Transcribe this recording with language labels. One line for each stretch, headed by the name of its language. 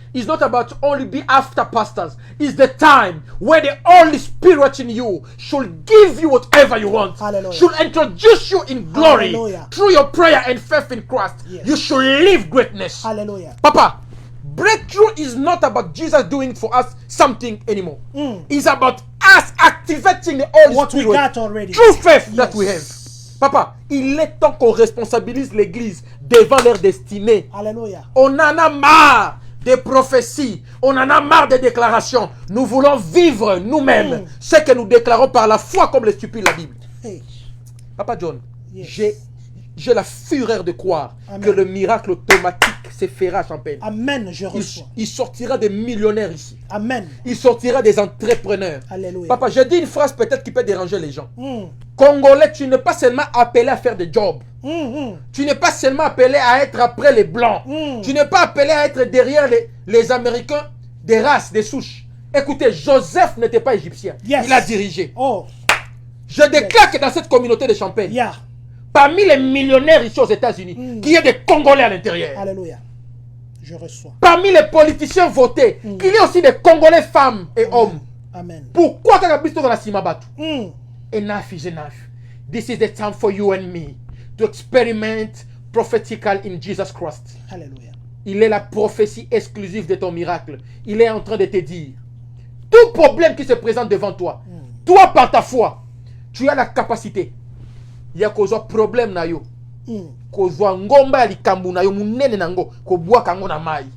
English: It's not about only be after pastors. It's the time where the Holy Spirit in you should give you whatever you want. Hallelujah. Should introduce you in glory. Hallelujah. Through your prayer and faith in Christ. Yes. You should live greatness. Hallelujah. Papa, breakthrough is not about Jesus doing for us something anymore. It's about us activating the Holy What we Spirit got already. through faith that Yes. we have.
French: Papa, il est temps qu'on responsabilise l'Église devant leur destinée. Alléluia. On en a marre des prophéties. On en a marre des déclarations. Nous voulons vivre nous-mêmes ce que nous déclarons par la foi comme le stipule la Bible. Hey. Papa John,
English: Yes.
French: j'ai la fureur de croire Amen. que le miracle automatique se fera à Champagne. Amen, je reçois. Il sortira des millionnaires ici. Amen. Il sortira des entrepreneurs. Alléluia. Papa, je dis une phrase peut-être qui peut déranger les gens. Congolais, tu n'es pas seulement appelé à faire des jobs. Tu n'es pas seulement appelé à être après les blancs. Tu n'es pas appelé à être derrière les Américains des races, des souches. Écoutez, Joseph n'était pas égyptien.
English: Yes.
French: Il a dirigé. Oh, Je déclare que dans cette communauté de Champagne,
English: yeah.
French: parmi les millionnaires ici aux États-Unis, qu'il y ait des Congolais à l'intérieur. Alléluia. Je reçois. Parmi les politiciens votés, qu'il y ait aussi des Congolais femmes et hommes. Amen. Pourquoi tu as dans la Simabatu?
English: enough is enough. This is the time for you and me to experiment prophetical in Jesus Christ. Alléluia.
French: Il est la prophétie exclusive de ton miracle. Il est en train de te dire, tout problème qui se présente devant toi, toi par ta foi, tu as la capacité. Il y a un problème
Lingala: na yo. Kozwa ngomba ya likambu na yo munene nango ko bwa kango na mai.